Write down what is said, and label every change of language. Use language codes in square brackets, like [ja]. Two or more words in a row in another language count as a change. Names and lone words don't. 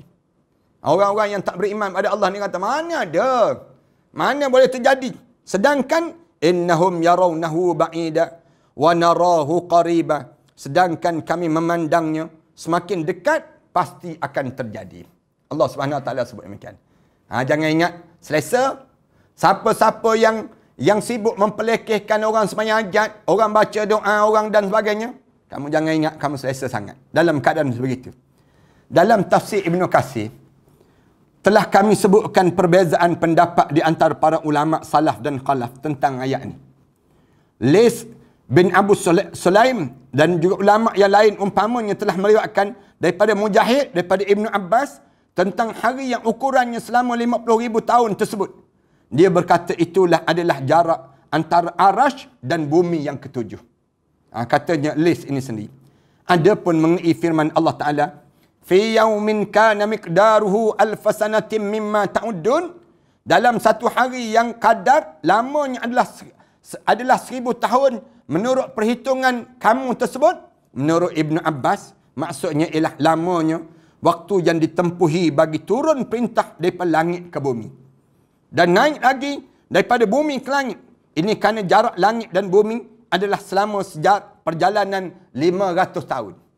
[ms] Orang-orang yang tak beriman pada Allah ni kata, mana ada? Mana boleh terjadi? [ar] Sedangkan إنهم يرونه بعيدا ونراه قريبا. [ms] Sedangkan kami memandangnya semakin dekat, pasti akan terjadi. Allah [ar] سبحانه وتعالى [ms] sebut demikian. Jangan ingat selesa. Siapa-siapa yang sibuk mempelekehkan orang sembahyang hajat, orang baca doa, orang dan sebagainya, kamu jangan ingat kamu selesa sangat dalam keadaan sebegitu. Dalam tafsir Ibn Katsir, telah kami sebutkan perbezaan pendapat di antara para ulama salaf dan khalaf tentang ayat ini. Lis bin Abu Sulaim dan juga ulama yang lain umpamanya telah meriwayatkan daripada Mujahid, daripada Ibn Abbas tentang hari yang ukurannya selama 50,000 tahun tersebut. Dia berkata itulah adalah jarak antara arash dan bumi yang ketujuh. Katanya Lis ini sendiri. Adapun mengenai firman [ar] الله تعالى في يوم كان مقداره ألف سنة مما تعدون, [ms] dalam satu hari yang kadar lamanya adalah 1000 tahun menurut perhitungan kamu tersebut. Menurut Ibn Abbas, maksudnya ialah lamanya waktu yang ditempuhi bagi turun perintah daripada langit ke bumi dan naik lagi daripada bumi ke langit. Ini kerana jarak langit dan bumi adalah selama perjalanan 500 tahun.